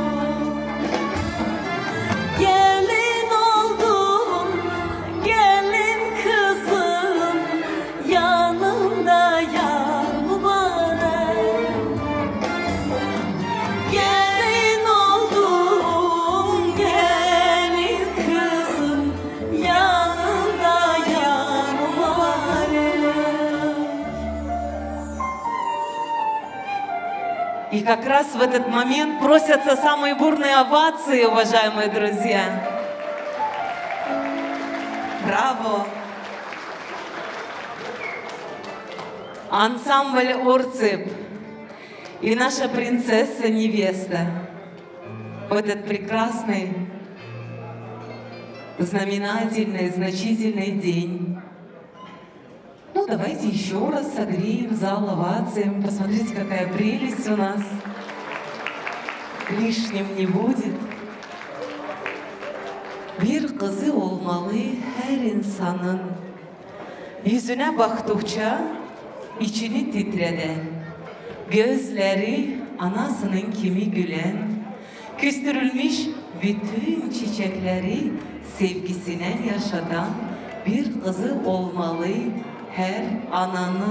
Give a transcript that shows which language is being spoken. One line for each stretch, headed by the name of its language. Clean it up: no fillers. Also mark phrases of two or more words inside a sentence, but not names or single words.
Crimean Tatar: Gelin oldum, gelin kızım, yanımda yar mübarek. Gelin oldum, gelin kızım, yanımda yar mübarek.
Russian: И как раз в этот момент просятся самые бурные овации, уважаемые друзья. Браво! Ансамбль «Орцеп» и наша принцесса-невеста в этот прекрасный, знаменательный, значительный день. Ну, давайте еще раз согреем зал овациями. Посмотрите, какая прелесть у нас. Лишним не будет.
Turkish: Bir kızı olmalı her insanın. Yüzüne baktıkça içini titreden, gözleri anasının kimi gülen, Küstürülmüş bütün çiçekleri sevgisinden yaşatan bir kızı olmalı her ananın.